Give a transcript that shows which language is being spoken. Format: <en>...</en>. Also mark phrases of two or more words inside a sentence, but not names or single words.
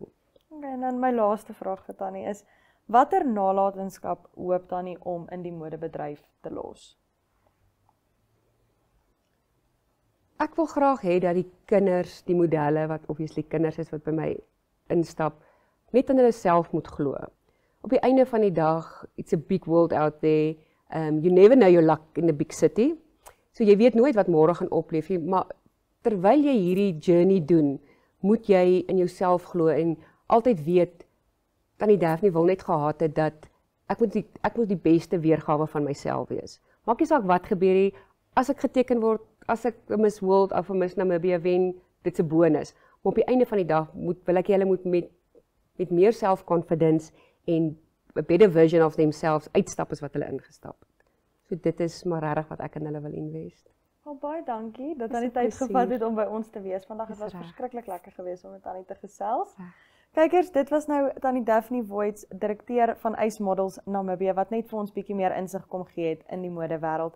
<af>Okay, en dan my laaste vraag vir Tannie is, watter nalatenskap hoop Tannie om in die modebedryf te los? Ek wil graag hê dat die kinders, die modelle wat obviously kinders is wat by my instap, net aan hulle self moet glo. Op die einde van die dag,</af> <en>it's a big world out there. You never know your luck in the big city.</en> <af>So jy weet nooit wat môre gaan opleef nie, maar terwyl jy hierdie journey doen, moet jy in jouself glo en altyd weet, Tannie Daphne wil net gehad het dat ek moet die beste weergawe van myself wees. Maak nie saak wat gebeur nie, as ek geteken word, as ek 'n Miss World of 'n Miss Namibia wen, dit's 'n bonus. Maar op die einde van die dag wil ek hulle moet met meer self-confidence en 'n</af> <en>better version of themselves</en> <af>uitstap as wat hulle ingestap het. So dit is maar regtig wat ek in hulle wil invest. Baie dankie dat Tannie tyd gevat het om by ons te wees vandag. Dit was verskriklik lekker geweest om met Tannie te gesels. Kykers, dit was nou Tannie Daphne Voits, direkteur van Ice Models Namibia, wat net vir ons bietjie meer insig kom gee het in die modewêreld.</af>